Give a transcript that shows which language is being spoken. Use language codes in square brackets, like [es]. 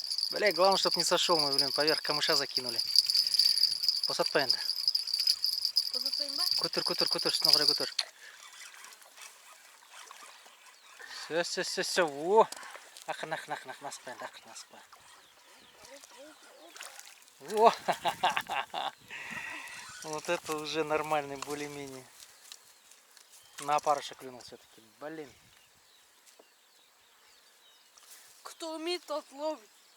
[ru] Бля, главное, чтобы не сошел. Мы, блин, поверх камыша закинули. [kk] Посадпай енді. Көтер, көтер, көтер, үстіне қарай көтер. Все. О! Ақырын, насықпай енді, ақырын насықпай. О! [ru] Вот это уже нормальный, более-менее. На опарыше клюнул все-таки. Блин. Кто умеет, тот ловит.